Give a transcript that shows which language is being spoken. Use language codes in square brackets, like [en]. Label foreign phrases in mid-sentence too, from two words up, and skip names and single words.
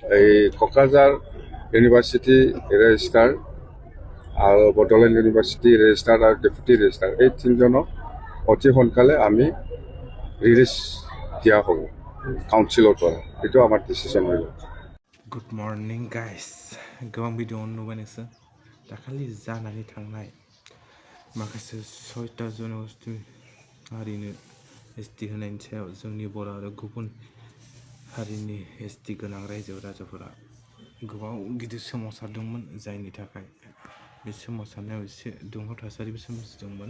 [as] এই কোকৰাঝাৰ ইউনিভাৰ্চিটি ৰেজিষ্ট্ৰাৰ আৰু বড়োলেণ্ড ইউনিভাৰ্চিটি ৰেজিষ্ট্ৰাৰ আৰু ডেপুটি ৰেজিষ্ট্ৰাৰ এই তিনিজনক অতি সোনকালে আমি ৰিলিজ দিয়া হ'ব কাউন্সিলৰ পৰা। এইটো আমাৰ ডিচিশ্যন হৈ গ'ল। [en] good morning guys [brx] गोबां भिडिअ नुबाय नोंसोर दाखालि जानानै थांनाय माखासे 6टा जन'गोष्ठी हारिनो एसटि होनायनि सायाव जोंनि बर' आरो गुबुन हारिनि एसटि गोनां रायजो राजाफोरा गोबां गिदिर सोमावसारदोंमोन, जायनि थाखाय बे सोमावसारनायाव एसे दुंहाव थासारिबो सोमजिदोंमोन।